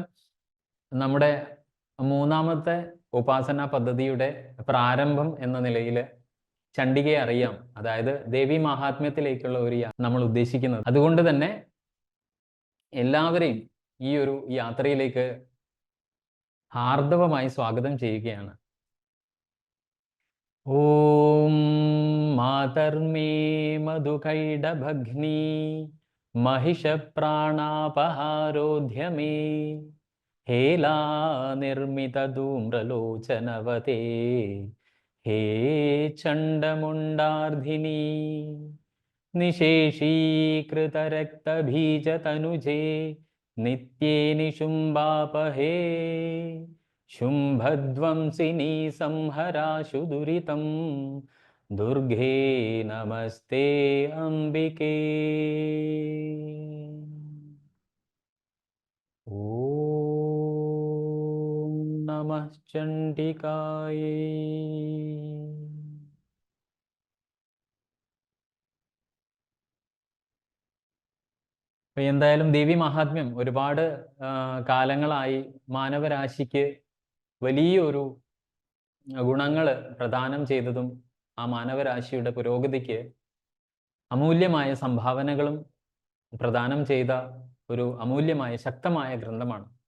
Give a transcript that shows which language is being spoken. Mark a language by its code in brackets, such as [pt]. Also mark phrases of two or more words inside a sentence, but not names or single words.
[ml] നമ്മുടെ മൂന്നാമത്തെ ഉപാസന പദ്ധതിയുടെ പ്രാരംഭം എന്ന നിലയിൽ ചണ്ഡികയെ അറിയാം, അതായത് ദേവി മഹാത്മ്യത്തിലേക്കുള്ള ഒരു നമ്മൾ ഉദ്ദേശിക്കുന്നത്. അതുകൊണ്ട് തന്നെ എല്ലാവരെയും ഈ ഒരു യാത്രയിലേക്ക് ഹാർദവമായി സ്വാഗതം ചെയ്യുകയാണ്. [sa] ഓം മാതർമേ മധുകൈഡഭഗ്നി महिषप्राणापहारोऽध्यमे हेला निर्मितधूम्रलोचनवते हे चण्डमुण्डार्धिनी निशेषीकृतरक्तबीजतनुजे नित्ये निशुम्बापहे शुम्भध्वंसिनी संहराशु दुरितं दुर्गे नमस्ते अम्बिके. ഓം നമഃ ചണ്ഡികായേ. [ml] എന്തായാലും ദേവി മഹാത്മ്യം ഒരുപാട് കാലങ്ങളായി മാനവരാശിക്ക് വലിയൊരു ഗുണങ്ങൾ പ്രദാനം ചെയ്തതും ആ മാനവരാശിയുടെ പുരോഗതിക്ക് അമൂല്യമായ സംഭാവനകളും പ്രദാനം ചെയ്ത ഒരു അമൂല്യമായ ശക്തമായ ഗ്രന്ഥമാണ്.